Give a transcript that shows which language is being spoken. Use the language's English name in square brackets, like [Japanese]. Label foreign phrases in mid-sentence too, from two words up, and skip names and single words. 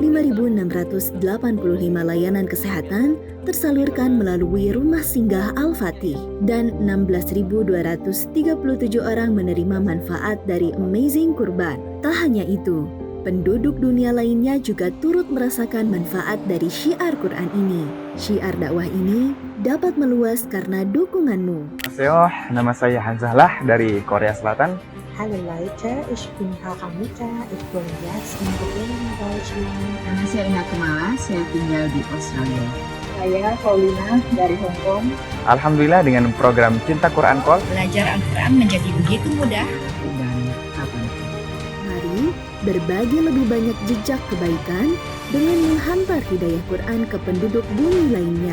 [Indonesian] 5.685 layanan kesehatan tersalurkan melalui Rumah Singgah Al-Fatih dan 16.237 orang menerima manfaat dari Amazing Kurban. Tak hanya itu, penduduk dunia lainnya juga turut merasakan manfaat dari syiar Quran ini. Syiar dakwah ini dapat meluas karena dukunganmu. Annyeonghaseyo, nama saya Hanzahlah dari Korea Selatan. [German] Hallo Leute, ich bin Haramita, ich wohne jetzt in Berlin, Deutschland. [Indonesian] Nama saya Rina Kumala, saya tinggal di Australia. Saya Paulina dari Hong Kong. Alhamdulillah dengan program Cinta Quran Call, belajar Al-Quran menjadi begitu mudah. Dan kapanpun. Mari berbagi lebih banyak jejak kebaikan dengan menghantar hidayah Quran ke penduduk bumi lainnya.